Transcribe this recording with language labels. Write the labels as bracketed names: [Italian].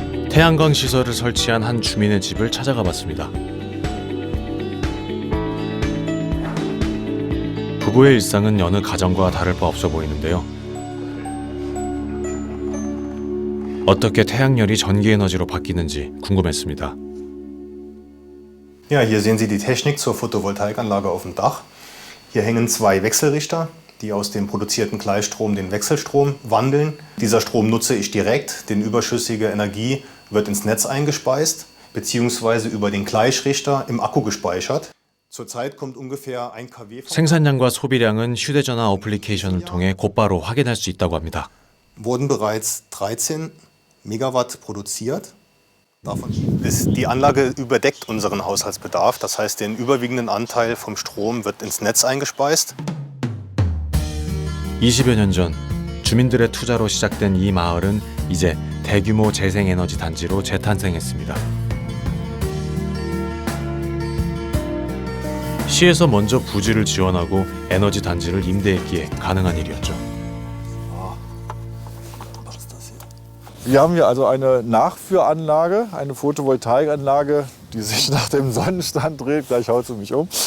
[Korean] 태양광 시설을 설치한 한 주민의 집을 찾아가 봤습니다. 부부의 일상은 여느 가정과 다를 바 없어 보이는데요. 어떻게 태양열이 전기에너지로 바뀌는지 궁금했습니다. [German] Ja, hier sehen Sie die Technik zur Photovoltaikanlage auf dem Dach. Hier hängen zwei Wechselrichter, die aus dem produzierten Gleichstrom den Wechselstrom wandeln. Dieser Strom nutze ich direkt, denn überschüssige Energie wird ins Netz eingespeist bzw. über den Gleichrichter im Akku gespeichert. Zurzeit kommt ungefähr 1 kW. [Korean] 생산량과 소비량은 휴대전화 어플리케이션을 통해 곧바로 확인할 수 있다고 합니다. [German] Wurden bereits 13 Megawatt produziert. Die Anlage überdeckt unseren Haushaltsbedarf, das heißt, den überwiegenden Anteil vom Strom wird ins Netz eingespeist. [Korean] 20여 년 전 주민들의 투자로 시작된 이 마을은 이제 대규모 재생에너지 단지로 재탄생했습니다. 시에서 먼저 부지를 지원하고 에너지 단지를 임대했기에 가능한 일이었죠. [German] Wir haben hier also eine Nachführanlage, eine Photovoltaikanlage, die sich nach dem Sonnenstand dreht. Gleich haut sie mich um.